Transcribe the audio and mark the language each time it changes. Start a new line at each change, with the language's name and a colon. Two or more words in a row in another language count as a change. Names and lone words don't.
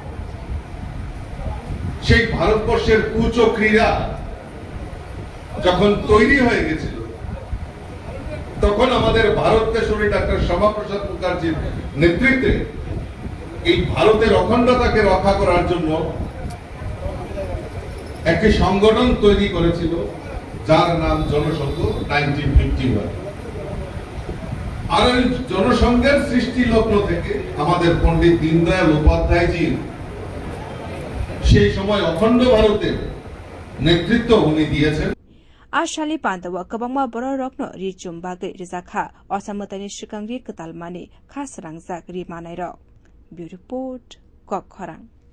Bangla: সেই ভারতবর্ষের কুচক্রীরা যখন তৈরি হয়ে গেছিল তখন আমাদের ভারত কেশরী ডাক্তার শ্যামাপ্রসাদ মুখার্জির নেতৃত্বে এই ভারতের অখণ্ডতাকে রক্ষা করার জন্য একটি সংগঠন তৈরি করেছিল যার নাম জনসংঘ 1951 আর এই জনসংঘের সৃষ্টি লগ্ন থেকে আমাদের পণ্ডিত দীনদয়াল উপাধ্যায়জির সেই সময় অখণ্ড ভারতের নেতৃত্ব উনি দিয়েছেন
Kok Borok: Ashali Pandawa Kabangma Boro Rokno Richum Bagai Rizakha Osamatani Shikangri Katalmani Khasrangzak Rimanairo
English: Bureau Report
Kok Borok: Kokkhorang